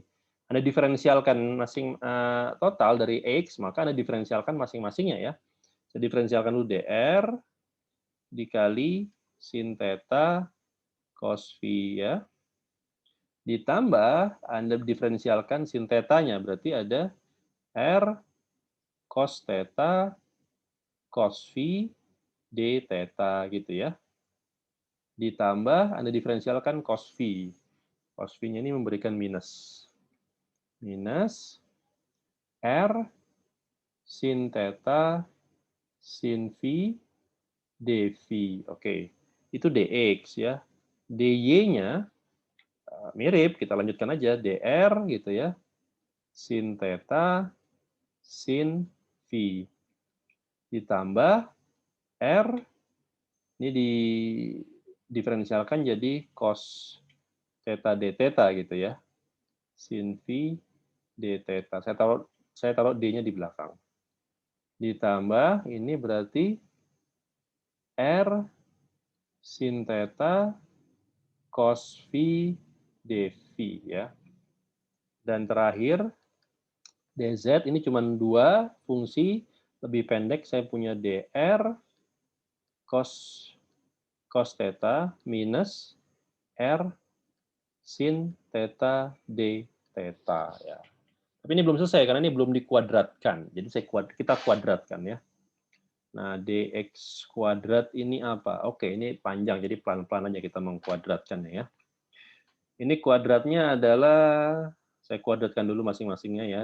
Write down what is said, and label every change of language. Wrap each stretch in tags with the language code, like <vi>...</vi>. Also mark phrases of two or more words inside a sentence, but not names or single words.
<id>Anda diferensialkan total dari x, maka Anda diferensialkan masing-masingnya ya. Saya diferensialkan dulu dr dikali sin theta cos phi ya. Ditambah Anda diferensialkan sin theta-nya, berarti ada R cos theta cos phi d theta gitu ya. Ditambah Anda diferensialkan cos phi. Cos phi-nya ini memberikan minus. Minus R sin theta sin phi dv. Oke. Itu dx ya. dy-nya mirip, kita lanjutkan aja dr gitu ya. Sin theta sin phi ditambah r ini diferensialkan jadi cos theta d theta gitu ya. Sin phi d theta. Saya taruh d-nya di belakang. Ditambah ini berarti r sin theta cos phi dv ya. Dan terakhir dz ini cuma 2 fungsi, lebih pendek saya punya dr cos theta minus r sin theta d theta ya. Tapi ini belum selesai karena ini belum dikuadratkan. Jadi kita kuadratkan ya. Nah, dx kuadrat ini apa? Oke, ini panjang jadi pelan-pelan aja kita mengkuadratkan ya. Ini kuadratnya adalah saya kuadratkan dulu masing-masingnya ya.</id>